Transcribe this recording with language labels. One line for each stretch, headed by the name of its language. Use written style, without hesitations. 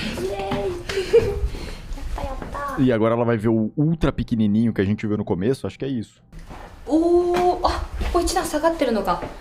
Japanese: イエーイ。やったやった。
Portuguese: E agora ela vai ver o ultra pequenininho que a gente viu no começo, acho que é isso.
Japanese: おお、あ、ここ一段下がってるのか。